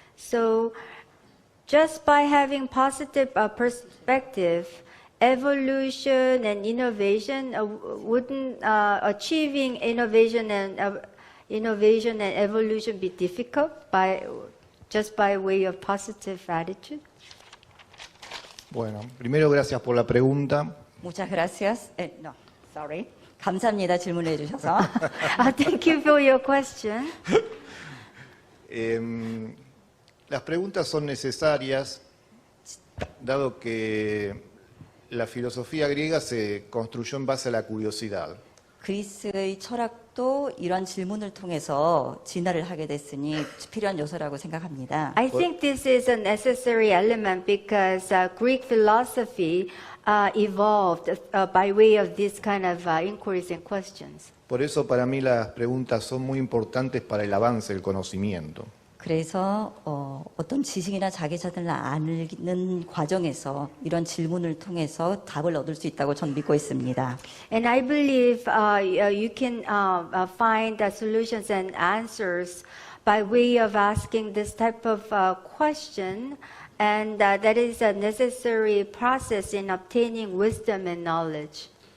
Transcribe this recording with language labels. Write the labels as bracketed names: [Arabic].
[English] So just by having positive perspective, evolution and innovation wouldn't achieving innovation and evolution be difficult just by way of positive attitude? [Spanish] Bueno, primero gracias por la pregunta. Muchas gracias. [Korean] 감사합니다. 질문해 주셔서. [English] Thank you for your question. [Spanish] Las preguntas son necesarias, dado que la filosofía griega se construyó en base a la curiosidad. [Korean] 그리스의 철학도 이런 질문을 통해서 진화를 하게 됐으니 필요한 요소라고 생각합니다. [English] I think this is a necessary element because Greek philosophy evolved by way of this kind of inquiries and questions. [Spanish] Por eso para mí las preguntas son muy importantes para el avance del conocimiento. [Korean] 그래서 어떤 지식이나 자기자신을 아는 과정에서 이런 질문을 통해서 답을 얻을 수 있다고 전 믿고 있습니다. [English] And I believe you can find solutions and answers by way of asking this type of question, and that is a necessary process in obtaining wisdom and knowledge.